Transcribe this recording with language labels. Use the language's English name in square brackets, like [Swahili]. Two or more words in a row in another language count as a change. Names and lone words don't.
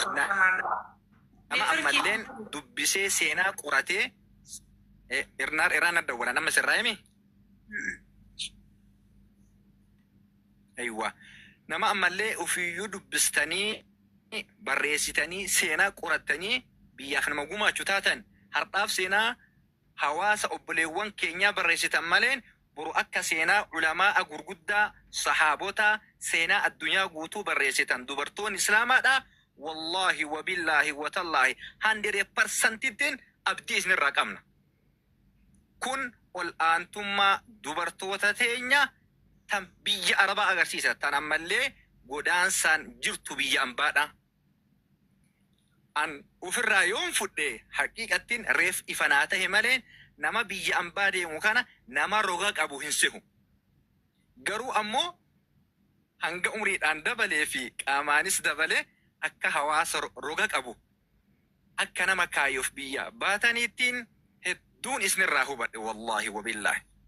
[Oromo] nama ammalleen dubbisee seenaa qoratee irraan adda wala nama sirraa'imi aywa nama ammallee ofiiyyuu dubbistanii barreessitanii seenaa qorattanii biyyaaf nama gumaachuu taatan hardhaaf seenaa hawaasa obboleewwan keenyaa barreessitan maleen boru akka seenaa ulamaa gurguddaa sahaabota seenaa addunyaa guutuu barreessitan dubartoon islaamaadha [Arabic] والله وبالله وتالله [Oromo] 100% abdii isinirraa qabna kun ol aantummaa dubartoota teenya tan biyya arabaa agarsiisa tan ammallee godaansaan jirtu biyya ambaadha an ufirraa yoon fudhe haqiiqattiin reef ifanaa tahe maleen nama biyya ambaa deemu kana nama roga qabu hin sehu garuu ammoo hanga umriidhaan dabalee fi qaamaanis dabalee akka hawaasa roga qabu akka nama kaayuuf biyya baataniittiin hedduun isinirraa hubadhe [Arabic] والله وبالله.